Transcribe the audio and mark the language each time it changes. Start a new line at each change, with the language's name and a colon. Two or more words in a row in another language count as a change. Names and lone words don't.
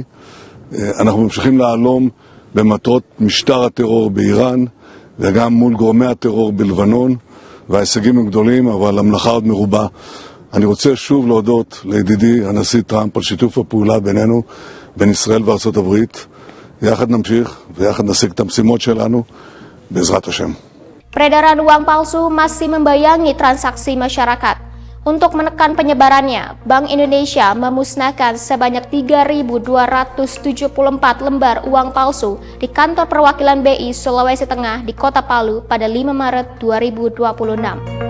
Hebrew: אנחנו ממשיכים להלום במטרות משטר הטרור באיראן וגם מול גורמי הטרור בלבנון, וההישגים הם גדולים אבל המלאכה עוד מרובה. אני רוצה שוב להודות לידידי הנשיא טראמפ על שיתוף הפעולה בינינו, בין ישראל וארצות הברית. יחד נמשיך ויחד נשיג את המשימות שלנו בעזרת השם.
Indonesian: Peredaran uang palsu masih membayangi transaksi masyarakat. Untuk menekan penyebarannya, Bank Indonesia memusnahkan sebanyak 3.274 lembar uang palsu di kantor perwakilan BI Sulawesi Tengah di Kota Palu pada 5 Maret 2026.